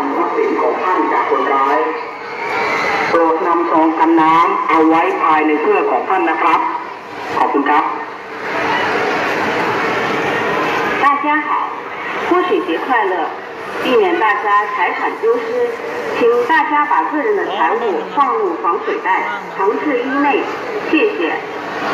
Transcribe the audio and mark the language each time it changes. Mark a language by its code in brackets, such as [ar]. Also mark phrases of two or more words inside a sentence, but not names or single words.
[th] ทรัพย์สินของท่านจากคนร้ายโปรดนำซองกันน้ำเอาไว้ภายในเสื้อของท่านนะครับขอบคุณครับ [zh] 大家好，泼水节快乐！避免大家财产丢失，请大家把个人的财物放入防水袋，藏至衣内，谢谢。